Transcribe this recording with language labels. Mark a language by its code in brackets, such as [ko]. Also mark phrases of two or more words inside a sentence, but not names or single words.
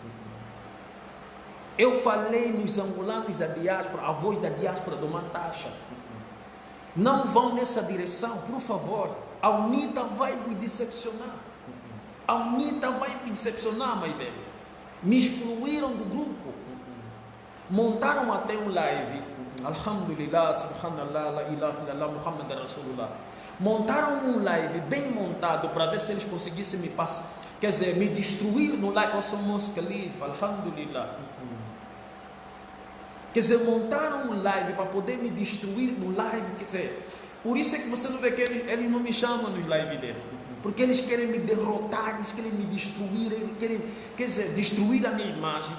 [pt] Eu falei nos angolanos da diáspora, a voz da diáspora do Mantacha. Não vão nessa direção, por favor. A UNITA vai me decepcionar. A UNITA vai me decepcionar, meu velho. Me excluíram do grupo. Montaram até um live. [ar] الحمد لله، سبحان الله، لا إله إلا الله، محمد رسول الله. [pt] Montaram um live bem montado para ver se eles conseguissem me passar, quer dizer, me destruir no live. Eu sou Mos Khalifa, alhamdulillah. Quer dizer, montaram um live para poder me destruir no live. Quer dizer, por isso é que você não vê que eles não me chamam nos lives dele, porque eles querem me derrotar, eles querem me destruir, eles querem, quer dizer, destruir a minha imagem.